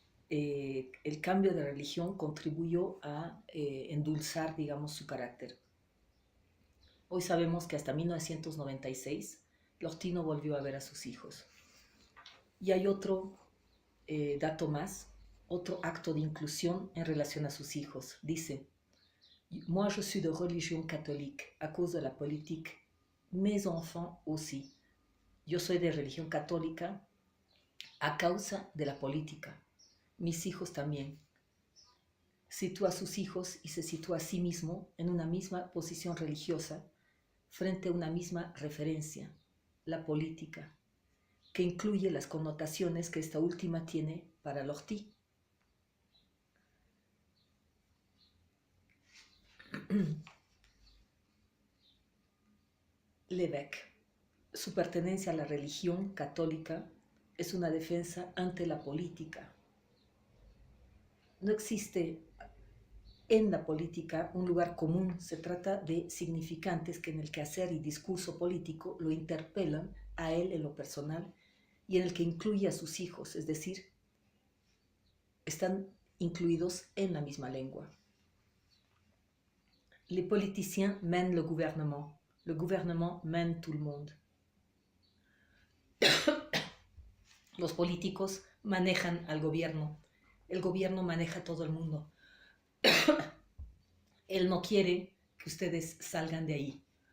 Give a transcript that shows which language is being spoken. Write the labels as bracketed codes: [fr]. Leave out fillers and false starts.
[es] El cambio de religión contribuyó a endulzar, digamos, su carácter. Hoy sabemos que hasta 1996 Lortie no volvió a ver a sus hijos. Y hay otro dato más, otro acto de inclusión en relación a sus hijos. Dice, [fr] moi je suis de religion catholique à cause de la politique, mes enfants aussi. [es] Yo soy de religión católica a causa de la política. Mis hijos también. Sitúa a sus hijos y se sitúa a sí mismo en una misma posición religiosa frente a una misma referencia, la política, que incluye las connotaciones que esta última tiene para Lortie. Lévesque, su pertenencia a la religión católica es una defensa ante la política. No existe en la política un lugar común, se trata de significantes que en el quehacer y discurso político lo interpelan a él en lo personal y en el que incluye a sus hijos, es decir, están incluidos en la misma lengua. [fr] Les politiciens mènent le gouvernement mène tout le monde. [es] Los políticos manejan al gobierno, el gobierno maneja a todo el mundo. Él no quiere que ustedes salgan de ahí.